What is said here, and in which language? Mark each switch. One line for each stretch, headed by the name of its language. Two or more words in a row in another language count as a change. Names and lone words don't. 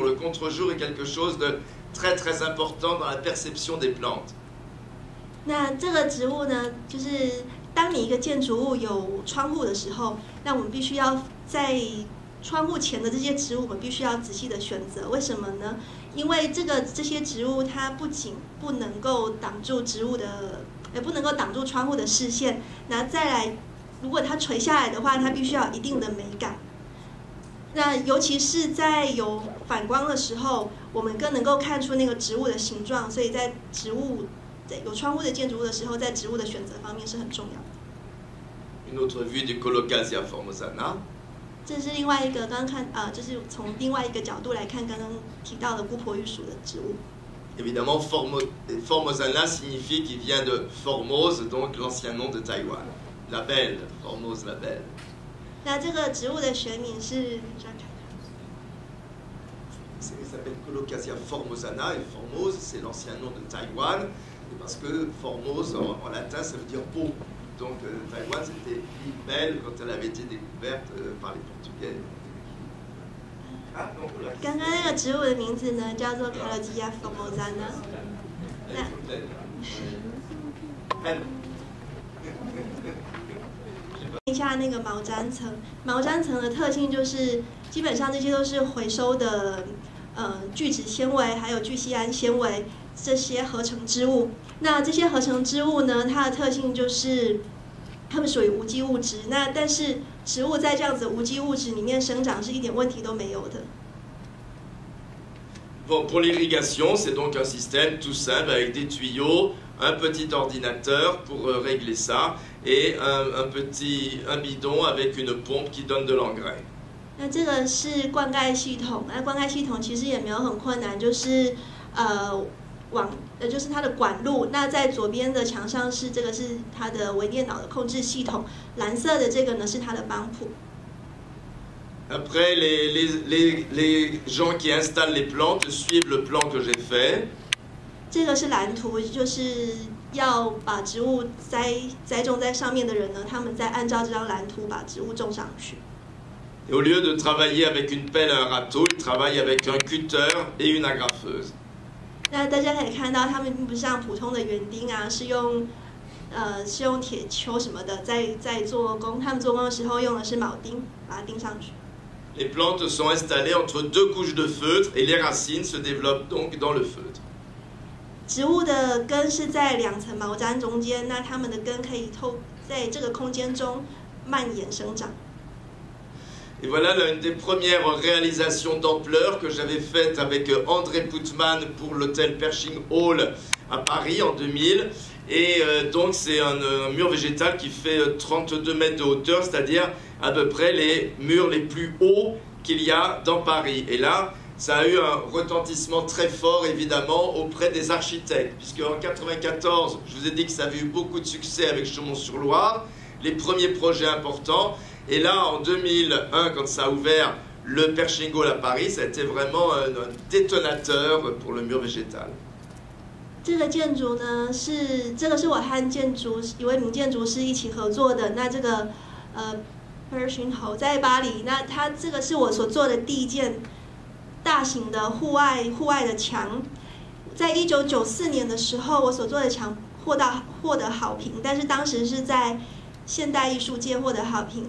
French: Le contre-jour est quelque chose de très important dans la perception des plantes.
Chinese: 那这个植物呢，就是当你一个建筑物有窗户的时候，那我们必须要在窗户前的这些植物，我们必须要仔细的选择。为什么呢？因为这些植物它不仅不能够挡住不能够挡住窗户的视线，那再来，如果它垂下来的话，它必须要有一定的美感。那尤其是在有反光的时候，我们更能够看出那个植物的形状，所以在有窗户的建筑物的时候，在植物的选择方面是很重要的。
French: Une autre vue du Colocasia formosana.
Chinese: 这是另外一个刚刚看就是从另外一个角度来看刚刚提到的姑婆玉属的植物。
French: Évidemment, Formosana signifie qu'il vient de Formose, donc l'ancien nom de Taïwan. La belle, Formose la belle.
Chinese: 那这个植物的学名是？
French: Il s'appelle Colocasia formosana et Formose, c'est l'ancien nom de Taïwan, parce que Formose en latin ça veut dire beau. Donc Taïwan c'était l'île belle quand elle avait été découverte par les Portugais.
Chinese: 刚刚那个植物的名字呢叫做 Colocasia formosana。一下那个毛毡层，毛毡层的特性就是基本上这些都是回收的。聚酯纤维还有聚酰胺纤维这些合成织物，那这些合成织物呢，它的特性就是它们属于无机物质。那但是植物在这样子无机物质里面生长是一点问题都没有的。
French: Bon, pour l'irrigation, c'est donc un système tout simple avec des tuyaux, un petit ordinateur pour régler ça et un bidon avec une pompe qui donne de l'engrais.
Chinese: 那这个是灌溉系统，那灌溉系统其实也没有很困难，就是就是它的管路。那在左边的墙上是这个是它的微电脑的控制系统，蓝色的这个呢是它的帮浦。
French: Après, les gens qui installent les plantes suivent le plan que j'ai fait.
Chinese: 这个是蓝图，就是要把植物栽种在上面的人呢，他们再按照这张蓝图把植物种上去。
French: Et au lieu de travailler avec une pelle et un râteau, ils travaillent avec un cutter et une agrafeuse.
Chinese: 那大家可以看到，他们并不像普通的园丁啊，是用铁锹什么的在做工。他们做工的时候用的是铆钉，把它钉上去。
French: Les plantes sont installées entre deux couches de feutre et les racines se développent donc dans le feutre.
Chinese: 植物的根是在2层毛毡中间，那它们的根可以在这个空间中蔓延生长。
French: Et voilà l'une des premières réalisations d'ampleur que j'avais faite avec André Putman pour l'hôtel Pershing Hall à Paris en 2000. Et donc c'est un mur végétal qui fait 32 mètres de hauteur, c'est-à-dire à peu près les murs les plus hauts qu'il y a dans Paris. Et là, ça a eu un retentissement très fort évidemment auprès des architectes, puisque en 1994, je vous ai dit que ça avait eu beaucoup de succès avec Chaumont-sur-Loire, les premiers projets importants. Et là, en 2001, quand ça a ouvert le Pershing Hall à Paris, ça a été vraiment un détonateur pour le mur végétal.
Chinese: 这个建筑呢，这个是我和一位名建筑师一起合作的。那这个Pershing Hall 在巴黎，那它这个是我所做的第一件大型的户外的墙。在1994年的时候，我所做的墙获得好评，但是当时是在 现代艺术界获得好评。